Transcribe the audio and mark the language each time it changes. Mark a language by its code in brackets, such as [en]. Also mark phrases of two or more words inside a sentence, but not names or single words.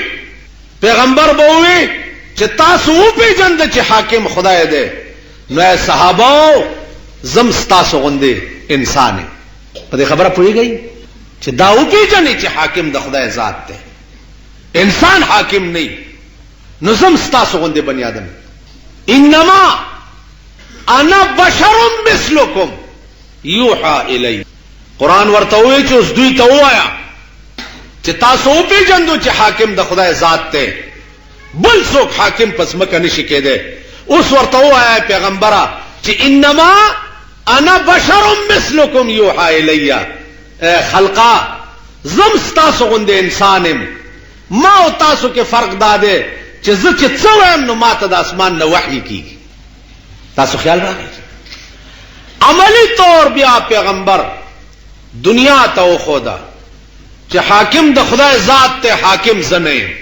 [ps] پیغمبر به وي چې تاسو وپېژند چې حاکم خدای دی. نو صحابه زم ستاسو غوندې انسان په دې خبره پوهیږئ چې دا وپېژنې چې حاکم د خدای ذات دی، انسان حاکم نه. نو زم ستاسو غوندې بني آدم. [ar] انما انا بشر مثلکم یوحى الی. [ps] قرآن ورته وایي چې اوس دوی ته ووایا چې تاسو وپېژندو چې حاکم د خدای ذات دی، بل څوک حاکم پس مکه نشي کېدی. اوس ورته ووایا پیغمبره چې [ar] انما انا بشر مثلکم یوحى الی. [ps] خلقا زم ستاسو غوندې انسان یم، ما او تاسو کې فرق دا دی چې زه چې څه وایم نو ما ته د اسمان نه وحی کیږي. تاسو خیال راغی؟ عملی طور بیا پیغمبر دنیا ته وښوده چې حاکم د خدای ذات ته حاکم زه نه یم.